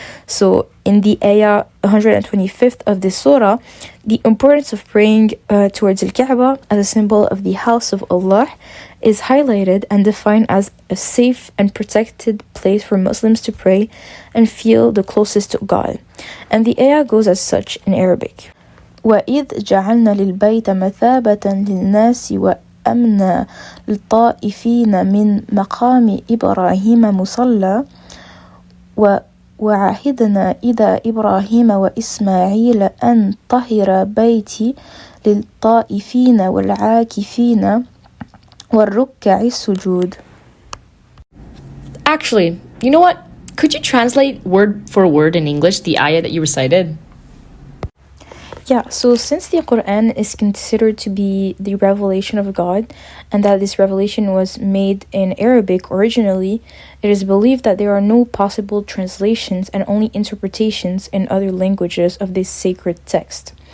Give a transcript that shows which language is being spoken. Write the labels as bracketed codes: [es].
[en] So in the ayah 125th of this surah, the importance of praying towards Al-Kaaba as a symbol of the house of Allah is highlighted and defined as a safe and protected place for Muslims to pray and feel the closest to God. And the ayah goes as such in Arabic. [ar] وَإِذْ جَعَلْنَا لِلْبَيْتَ مَثَابَةً لِلنَّاسِ وَأَمْنًا لِلطَّائِفِينَ مِنْ مَقَامِ إِبْرَاهِيمَ مُصَلًّى وعهدنا إلى إبراهيم وإسماعيل أن طهر بيتي للطائفين والعاكفين والركع السجود. [en] Actually, you know what? Could you translate word for word in English the ayah that you recited? Yeah, so since the Quran is considered to be the revelation of God, and that this revelation was made in Arabic originally, it is believed that there are no possible translations and only interpretations in other languages of this sacred text.